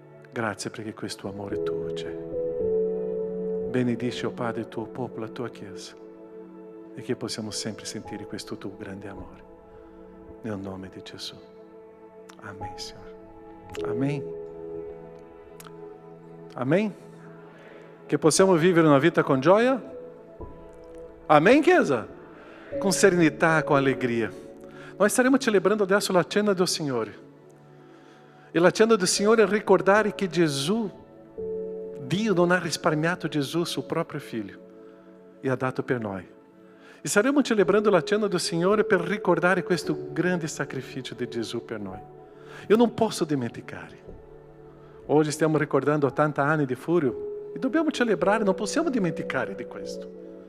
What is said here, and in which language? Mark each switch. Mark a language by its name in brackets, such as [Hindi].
[Italian] Grazie perché questo amore tuo c'è. Benedici, oh Padre, il tuo popolo, la tua Chiesa, e che possiamo sempre sentire questo tuo grande amore. Nel nome di Gesù. Amen, Signore. Amen. Amen. Che possiamo vivere una vita con gioia? Amen, Chiesa? [Portuguese] Com serenità, com alegria. Nós estaremos celebrando [Italian] adesso la cena [Portuguese] do Signore. [Italian] E la cena do Signore è ricordare che Gesù, Dio non ha risparmiato Gesù, suo proprio figlio, e ha dato per noi. E staremo celebrando la cena do Signore per ricordare questo grande sacrificio di Gesù per noi. Io non posso dimenticare. Oggi stiamo ricordando 80 anni di Furio e dobbiamo celebrare, non possiamo dimenticare di questo.